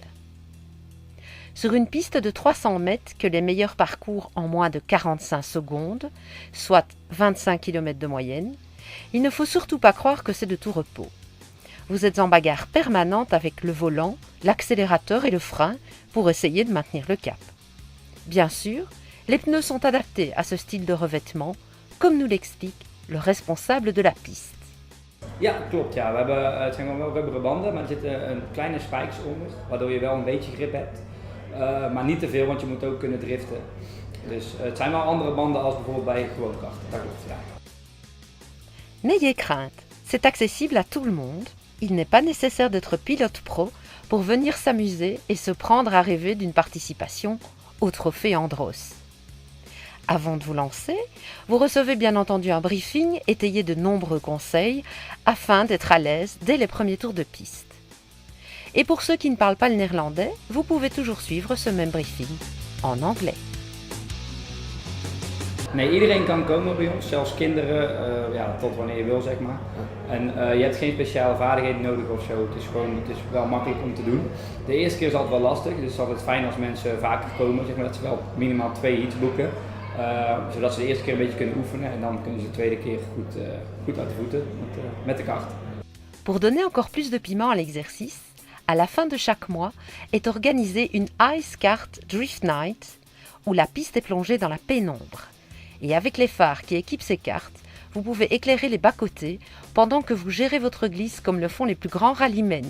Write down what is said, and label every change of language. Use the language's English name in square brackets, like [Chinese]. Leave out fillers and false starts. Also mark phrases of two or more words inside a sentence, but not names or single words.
[French] Sur une piste de 300 mètres que les meilleurs parcourent en moins de 45 secondes, soit 25 km de moyenne, il ne faut surtout pas croire que c'est de tout repos. Vous êtes en bagarre permanente avec le volant, l'accélérateur et le frein pour essayer de maintenir le cap. Bien sûr, les pneus sont adaptés à ce style de revêtement, comme nous l'explique le responsable de la piste. [Dutch] Ja, klopt. Ja. Het zijn gewoon wel rubberen banden, maar er zitten kleine spikes onder, waardoor je wel een beetje grip hebt. Maar niet te veel, want je moet ook kunnen driften. Dus het zijn wel andere banden als bijvoorbeeld bij gewoonkracht. Dat klopt, ja. [French] N'ayez crainte, c'est accessible à tout le monde. Il n'est pas nécessaire d'être pilote pro pour venir s'amuser et se prendre à rêver d'une participation au trophée Andros. Avant de vous lancer, vous recevez bien entendu un briefing étayé de nombreux conseils afin d'être à l'aise dès les premiers tours de piste. Et pour ceux qui ne parlent pas le néerlandais, vous pouvez toujours suivre ce même briefing en anglais. [Dutch] Nee, iedereen kan komen bij ons, zelfs kinderen, ja, tot wanneer je wil, zeg maar. En je hebt geen speciale vaardigheden nodig of zo, het is wel makkelijk om te doen. De eerste keer is altijd wel lastig, dus het is altijd fijn als mensen vaker komen, zeg maar, dat ze wel minimaal 2 heats boeken. Zodat ze de eerste keer een beetje kunnen oefenen en dan kunnen ze de tweede keer goed uit de voeten met de kart. [French] Pour donner encore plus de piment à l'exercice, à la fin de chaque mois est organisée une Ice Kart Drift Night où la piste est plongée dans la pénombre. Et avec les phares qui équipent ces cartes, vous pouvez éclairer les bas-côtés pendant que vous gérez votre glisse comme le font les plus grands rallymen.